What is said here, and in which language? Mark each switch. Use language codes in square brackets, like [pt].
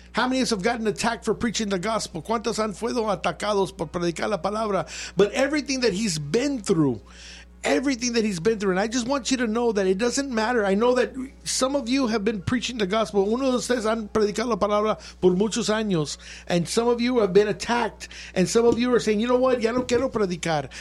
[en] How many of us have gotten attacked for preaching the gospel? [es] ¿Cuántos han sido atacados por predicar la palabra? [en] But everything that he's been through, everything that he's been through, and I just want you to know that it doesn't matter. I know that some of you have been preaching the gospel. Uno de ustedes han predicado la palabra por muchos años, and some of you have been attacked, and some of you are saying, you know what, ya no quiero predicar.